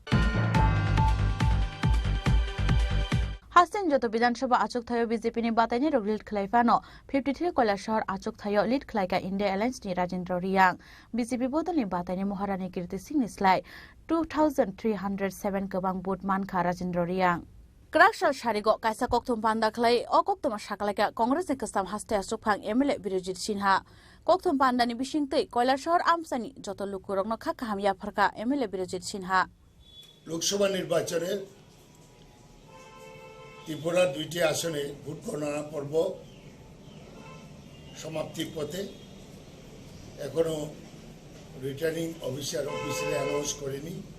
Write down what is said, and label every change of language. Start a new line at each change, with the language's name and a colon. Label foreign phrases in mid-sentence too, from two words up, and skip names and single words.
Kok Borok: Hasten joto Bidansabha achuk thayo BJP ni bataini rok lead khlaifano 53 Koila shahar achuk thayo lead khlaika India Alliance ni Rajendra Riyang BJP bodol ni bataini Maharani Kirti Singh ni slai 2307 kabang vote mankha Rajendra Riyang Krakshal Sharigo kaisa kokthum panda khlai o koktoma shakalaka Congress ni kastam haste achuk phang MLA Birojit Sinha kokthum panda ni bisingtei Koila shahar amsani joto lukurokno khakka hamya pharka MLA Birojit Sinha
Bangla: লোকসভা নির্বাচনের ত্রিপুরা দুইটি আসনে ভোট গণনা পর্ব সমাপ্তির পথে এখনো
English: returning officer officially announce
Bangla: করেনি